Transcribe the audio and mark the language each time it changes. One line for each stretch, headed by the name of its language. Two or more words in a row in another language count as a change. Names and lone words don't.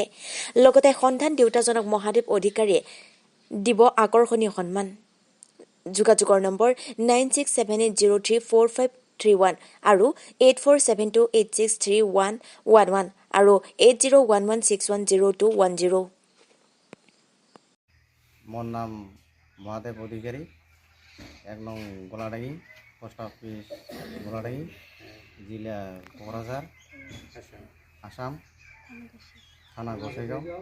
Assamese: লগতে সন্ধান দেউতাজনক মহাদেৱ অধিকাৰীয়ে দিব আকৰ্ষণীয় সন্মান। যোগাযোগৰ নম্বৰ 9678034531 আৰু 8472863111 আৰু 8011610210। মোর নাম মহাদেব অধিকারী, ১ নং গোলাডাঙ্গি, পোস্ট অফিস গোলাডাঙ্গি, জেলা কোকরাঝার, আসাম, থানা গোসাইগাঁও।